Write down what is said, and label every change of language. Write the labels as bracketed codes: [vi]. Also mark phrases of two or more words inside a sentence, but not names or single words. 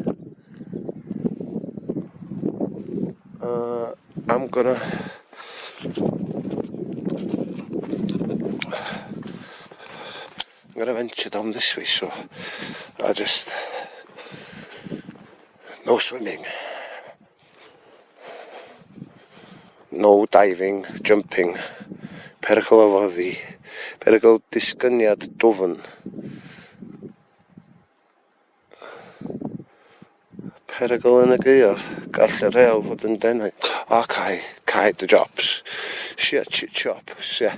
[en] I'm gonna venture down this way, so I just no swimming, no diving, jumping, [cy] perygl o foddi, perygl disgyniad dwfn, perygl yn y gaeaf, gall y rew fod yn denau. Cae the drops, shit chop, shit.